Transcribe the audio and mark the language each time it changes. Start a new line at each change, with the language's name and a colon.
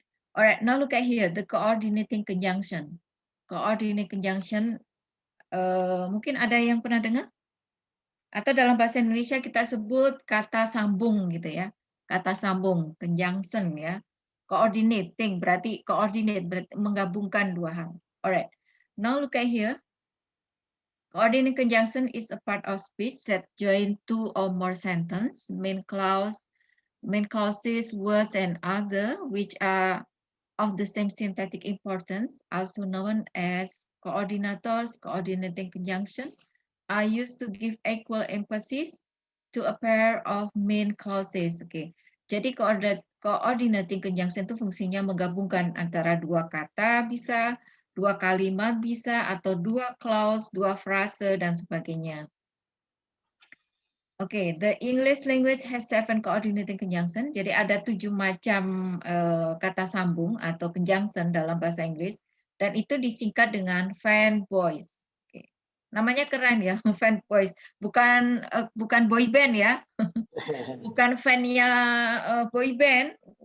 English: Alright, now look at here, the coordinating conjunction.
Indonesian: Coordinating conjunction, mungkin ada yang pernah dengar? Atau dalam bahasa Indonesia kita sebut kata sambung gitu ya, kata sambung, conjunction ya. Coordinating berarti coordinate, berarti menggabungkan dua hal.
English: Alright, now look at here. Coordinating conjunction is a part of speech that join two or more sentences, main clauses, words, and other, which are of the same syntactic importance, also known as coordinators. Coordinating conjunction are used to give equal emphasis to a pair of main clauses. Okay.
Indonesian: Jadi coordinating conjunction itu fungsinya menggabungkan antara dua kata bisa, dua kalimat bisa, atau dua clause, dua frase, dan sebagainya.
English: Oke, the English language has 7 coordinating conjunction.
Indonesian: Jadi ada 7 macam kata sambung atau conjunction dalam bahasa Inggris, dan itu disingkat dengan fan voice. Oke. Namanya keren ya, fan voice. Bukan boy band ya, bukan fan-nya boy band.